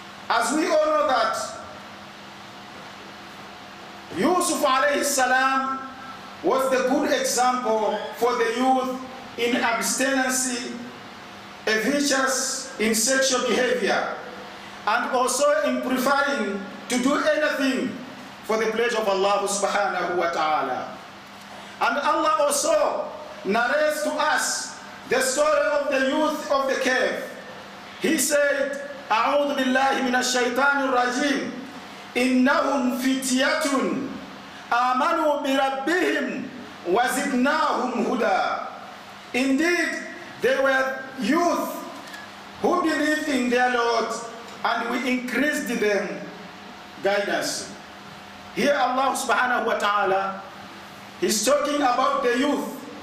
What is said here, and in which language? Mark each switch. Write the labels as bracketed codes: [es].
[en] As we all know that Yusuf alayhi salam was the good example for the youth in abstinence, a virtuous in sexual behavior, and also in preferring to do anything for the pleasure of Allah subhanahu wa ta'ala. And Allah also narrates to us the story of the youth of the cave. He said, [ar] أعوذ بالله من الشيطان الرجيم إنهم فتية آمنوا بربهم وَزِدْنَاهُمْ هُدًى. [en] Indeed, they were youth who believed in their Lord, and we increased them guidance. Here Allah subhanahu wa ta'ala is talking about the youth.